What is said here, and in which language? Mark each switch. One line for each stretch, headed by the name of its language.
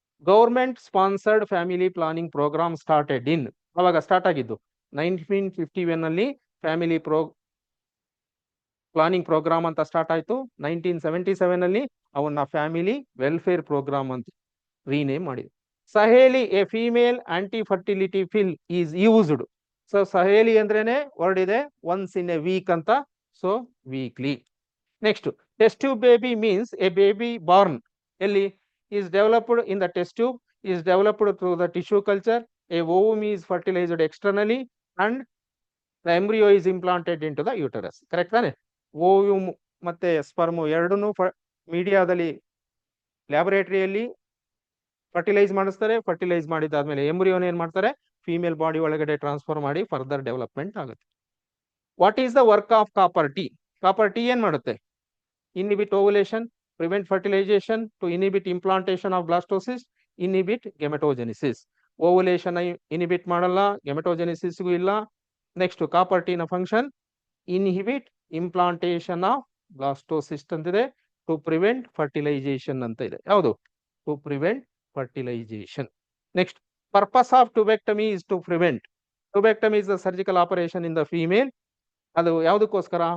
English: government sponsored family planning programme started in,
Kannada: ಅವಾಗ start ಆಗಿದ್ದು 1951 ಅಲ್ಲಿ ಫ್ಯಾಮಿಲಿ ಪ್ಲಾನಿಂಗ್ ಪ್ರೋಗ್ರಾಮ್ ಅಂತ ಸ್ಟಾರ್ಟ್ ಆಯ್ತು. 1977 ಅಲ್ಲಿ ಅವನ್ನ ಫ್ಯಾಮಿಲಿ ವೆಲ್ಫೇರ್ ಪ್ರೋಗ್ರಾಮ್ ಅಂತ ರೀನೇಮ್ ಮಾಡಿದ್ರು.
English: Saheli a female anti fertility pill is used.
Kannada: So Saheli ಅಂದ್ರೇನೆ ವರ್ಡ್ ಇದೆ
English: once in a week
Kannada: ಅಂತ, so weekly.
English: Next test tube baby means a baby born ಎಲ್ಲಿ is developed in the test tube, is developed through the tissue culture, a ovum is fertilized externally and the embryo is implanted into the uterus.
Kannada: Correct ತಾನೆ? Ovum ಮತ್ತೆ sperm ಎರಡನ್ನೂ ಮೀಡಿಯಾದಲ್ಲಿ ಲ್ಯಾಬೊರೇಟರಿಯಲ್ಲಿ fertilise ಮಾಡಿಸ್ತಾರೆ. Fertilise ಮಾಡಿದಾದ್ಮೇಲೆ ಎಂಬ್ರಿಯೋನ ಏನ್ ಮಾಡ್ತಾರೆ? Female body ಒಳಗಡೆ transfer ಮಾಡಿ further development ಆಗುತ್ತೆ.
English: What is the work of copper T?
Kannada: Copper T ಏನ್ ಮಾಡುತ್ತೆ?
English: inhibit ovulation, prevent fertilization, to inhibit implantation of blastocyst, inhibit gametogenesis.
Kannada: Ovulation inhibit ಮಾಡಲ್ಲ, gametogenesis ಇಲ್ಲ.
English: Next copper T ನ function inhibit implantation of blastocyst ಅಂತಿದೆ, to prevent fertilisation ಅಂತ ಇದೆ. ಯಾವುದು? To prevent fertilisation. Next purpose of tubectomy is to prevent. Tubectomy is the surgical operation in the female.
Kannada: ಅದು ಯಾವುದಕ್ಕೋಸ್ಕರ?